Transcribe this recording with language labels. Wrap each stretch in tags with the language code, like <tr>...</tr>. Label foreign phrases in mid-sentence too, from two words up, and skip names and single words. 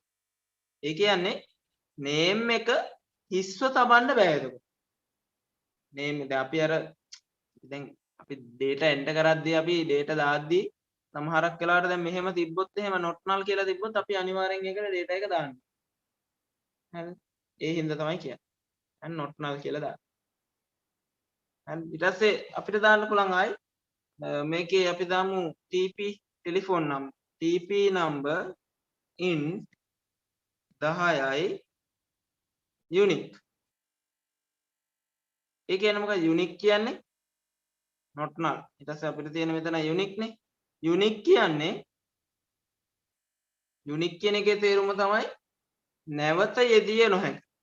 <si>ඒ කියන්නේ name එක හිස්ව තබන්න බෑ එතකොට. name දැන් අපි අපි</si> <en>data enter</en> <si>කරද්දී අපි data දාද්දී සමහරක් වෙලාවට දැන් මෙහෙම තිබ්බොත් එහෙම</si> <en>not null</en> <si>කියලා තිබ්බොත් අපි අනිවාර්යෙන් ඒකට data එක දාන්න. හරි. ඒ හින්දා තමයි කියන්නේ.</si> <en>and not null</en> <si>කියලා දාන්න. හරි. ඊට පස්සේ අපිට දාන්න පුළුවන් ආයි මේකේ අපි දාමු TP</si> <en>telephone number TP number in</en> <si>10යි unique. ඒ කියන්නේ මොකක්ද unique කියන්නේ?</si> <en>not null.</en> <si>ඊට පස්සේ අපිට තියෙන මෙතන unique නේ. unique කියන්නේ unique කියන එකේ තේරුම තමයි නැවත යෙදිය නොහැක.</si>